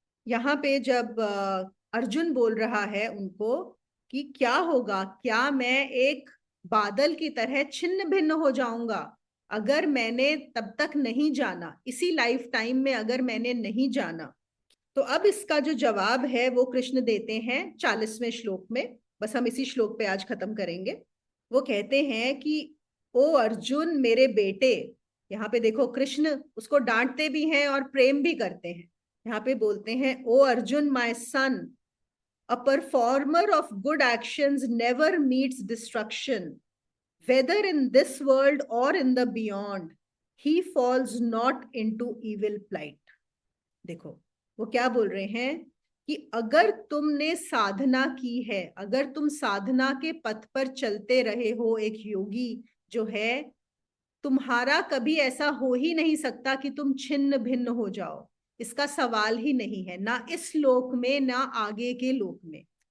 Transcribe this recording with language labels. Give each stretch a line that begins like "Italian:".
Hindi: यहाँ पे जब अर्जुन बोल रहा है उनको कि क्या होगा, क्या मैं एक बादल की तरह छिन्न भिन्न हो जाऊंगा अगर मैंने तब तक नहीं जाना, इसी लाइफ टाइम में अगर मैंने नहीं जाना। तो अब इसका जो जवाब है वो कृष्ण देते हैं 40वें श्लोक में, बस हम इसी श्लोक पे आज खत्म करेंगे। वो कहते हैं कि ओ अर्जुन मेरे बेटे, यहाँ पे देखो कृष्ण उसको डांटते भी हैं और प्रेम भी करते हैं। यहाँ पे बोलते हैं
English: O Arjun my son, a performer of good actions never meets destruction, whether in this world or in the beyond, he falls not into evil plight।
Hindi: देखो वो क्या बोल रहे हैं कि अगर तुमने साधना की है, अगर तुम साधना के पथ पर चलते रहे हो, एक योगी जो है, तुम्हारा कभी ऐसा हो ही नहीं सकता कि तुम छिन्न भिन्न हो जाओ, इसका सवाल ही नहीं है, ना इस लोक में ना आगे के लोक में।